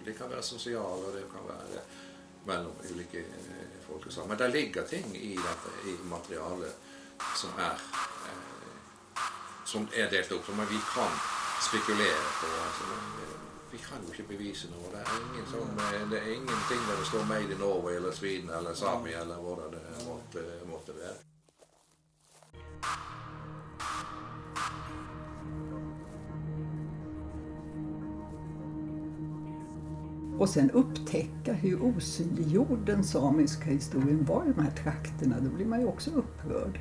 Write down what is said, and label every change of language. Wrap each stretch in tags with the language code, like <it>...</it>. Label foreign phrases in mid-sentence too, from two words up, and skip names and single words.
<no>De kan være sosiale, og det kan være mellom ulike folkeslag. Men det ligger ting i dette, i materialet som er delt opp, som vi kan spekulere på. Altså, vi kan jo ikke bevise noe. Det er ingenting der det står</no> <en>Made in Norway</en> <no>eller Sweden eller Sami eller hva det måtte være.</no> <sv>Och sen upptäcka hur osynliggjord den samiska historien var i de här trakterna, då blir man ju också upprörd.</sv>